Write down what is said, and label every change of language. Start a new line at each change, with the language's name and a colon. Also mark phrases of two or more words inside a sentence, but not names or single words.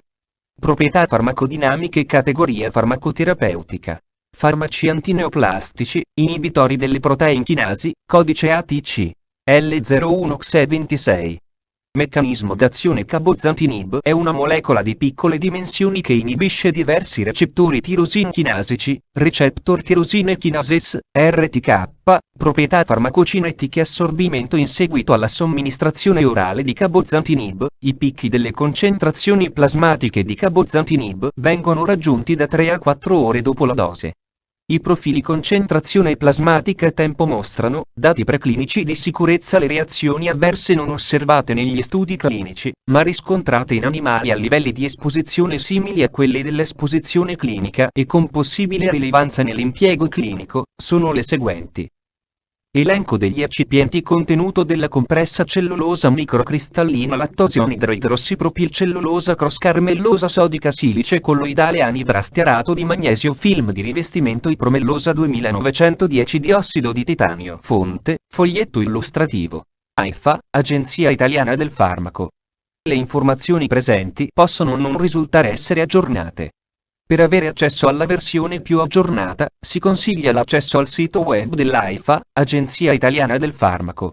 Italian: Proprietà farmacodinamiche. Categoria farmacoterapeutica. Farmaci antineoplastici, inibitori delle protein chinasi, codice ATC. L01XE26. Meccanismo d'azione. Cabozantinib è una molecola di piccole dimensioni che inibisce diversi recettori tirosin chinasici,
English: receptor tyrosine kinases,
Italian: RTK, proprietà farmacocinetiche. Assorbimento. In seguito alla somministrazione orale di cabozantinib, i picchi delle concentrazioni plasmatiche di cabozantinib vengono raggiunti da 3 a 4 ore dopo la dose. I profili concentrazione plasmatica e tempo mostrano, dati preclinici di sicurezza. Le reazioni avverse non osservate negli studi clinici, ma riscontrate in animali a livelli di esposizione simili a quelli dell'esposizione clinica e con possibile rilevanza nell'impiego clinico, sono le seguenti. Elenco degli eccipienti. Contenuto della compressa: cellulosa microcristallina, lattosio anidroidrossipropilcellulosa, crosscarmellosa sodica, silice colloidale, anidrastiarato di magnesio, film di rivestimento, ipromellosa 2910, diossido di titanio. Fonte: foglietto illustrativo. AIFA, Agenzia Italiana del Farmaco. Le informazioni presenti possono non risultare essere aggiornate. Per avere accesso alla versione più aggiornata, si consiglia l'accesso al sito web dell'AIFA, Agenzia Italiana del Farmaco.